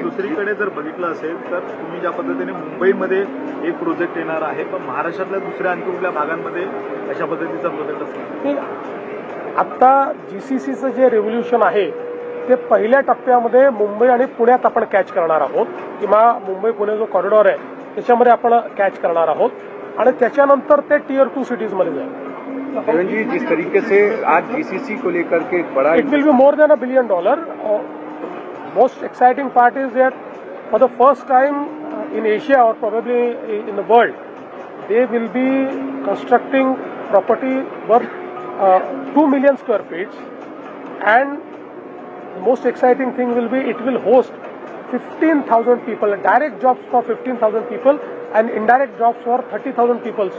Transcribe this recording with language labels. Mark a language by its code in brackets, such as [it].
[mr] दुसरीकडे जर बघितलं असेल तर तुम्ही ज्या पद्धतीने मुंबईमध्ये एक प्रोजेक्ट येणार आहे, पण महाराष्ट्रातल्या दुसऱ्या आणखी कुठल्या भागांमध्ये अशा पद्धतीचा प्रोजेक्ट असणार? आता GCCचं जे रेव्होल्युशन आहे ते पहिल्या टप्प्यामध्ये मुंबई आणि पुण्यात आपण कॅच करणार आहोत किंवा मुंबई पुणे जो कॉरिडॉर आहे त्याच्यामध्ये आपण कॅच करणार आहोत आणि त्याच्यानंतर ते Tier 2 सिटीजमध्ये जाईल. [hi] देवेंद्र जी, जिस तरीके से आज जीसीसी को लेकर के एक बड़ा [en] It will be more than $1 billion. Most exciting part is that for the first time in Asia or probably in the world, they will be constructing property worth 2 million square feet, and the most exciting thing will be it will host 15,000 people, direct jobs for 15,000 people and indirect jobs for 30,000 people.